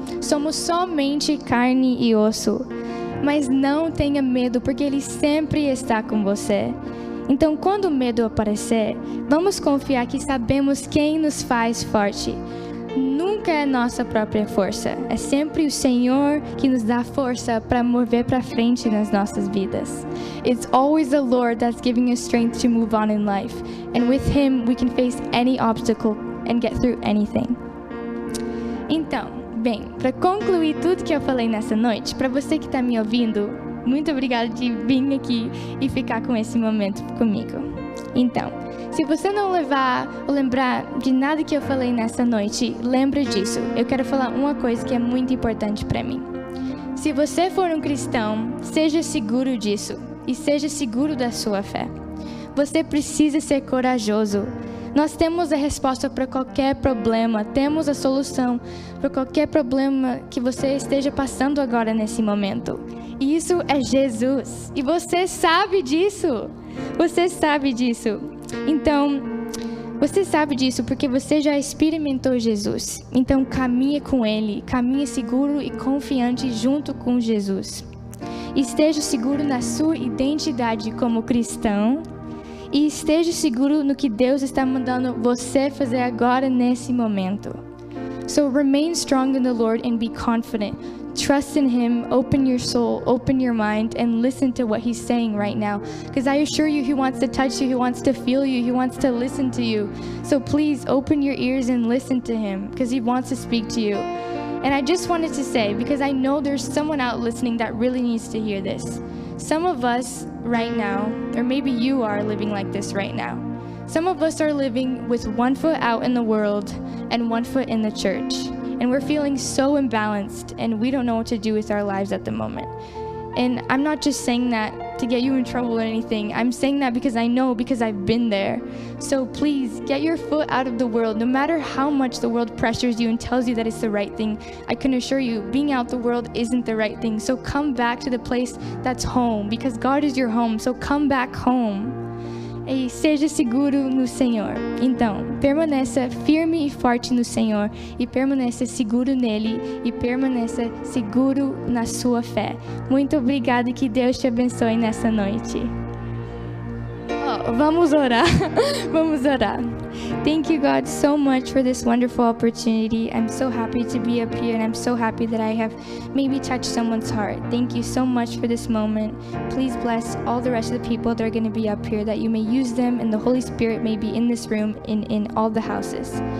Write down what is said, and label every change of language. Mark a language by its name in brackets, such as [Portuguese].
[Portuguese] Somos somente carne e osso, mas não tenha medo, porque Ele sempre está com você. Então, quando o medo aparecer, vamos confiar que sabemos quem nos faz forte. Nunca é nossa própria força, é sempre o Senhor que nos dá força para mover para frente nas nossas vidas. [English] It's always the Lord that's giving us strength to move on in life, and with Him we can face any obstacle and get through anything. [Portuguese] Então, bem, para concluir tudo que eu falei nessa noite, para você que está me ouvindo, muito obrigada de vir aqui e ficar com esse momento comigo. Então, se você não levar ou lembrar de nada que eu falei nessa noite, lembra disso. Eu quero falar uma coisa que é muito importante para mim. Se você for um cristão, seja seguro disso e seja seguro da sua fé. Você precisa ser corajoso. Nós temos a resposta para qualquer problema, temos a solução para qualquer problema que você esteja passando agora nesse momento. E isso é Jesus. E você sabe disso. Você sabe disso. Então, você sabe disso porque você já experimentou Jesus. Então, caminhe com Ele, caminhe seguro e confiante junto com Jesus. Esteja seguro na sua identidade como cristão. E esteja seguro no que Deus está mandando você fazer agora nesse momento. [English] So remain strong in the Lord and be confident. Trust in Him, open your soul, open your mind, and listen to what He's saying right now. Because I assure you, He wants to touch you, He wants to feel you, He wants to listen to you. So please open your ears and listen to Him, because He wants to speak to you. And I just wanted to say, because I know there's someone out listening that really needs to hear this. Some of us right now, or maybe you are living like this right now. Some of us are living with one foot out in the world and one foot in the church. And we're feeling so imbalanced and we don't know what to do with our lives at the moment. And I'm not just saying that to get you in trouble or anything. I'm saying that because I know, because I've been there. So please, get your foot out of the world. No matter how much the world pressures you and tells you that it's the right thing, I can assure you, being out the world isn't the right thing. So come back to the place that's home, because God is your home. So come back home. [Portuguese] E seja seguro no Senhor. Então, permaneça firme e forte no Senhor, e permaneça seguro nele, e permaneça seguro na sua fé. Muito obrigada e que Deus te abençoe nessa noite. Vamos orar. Vamos orar. [English] Thank you, God, so much for this wonderful opportunity. I'm so happy to be up here, and I'm so happy that I have maybe touched someone's heart. Thank you so much for this moment. Please bless all the rest of the people that are going to be up here, that you may use them, and the Holy Spirit may be in this room, in all the houses.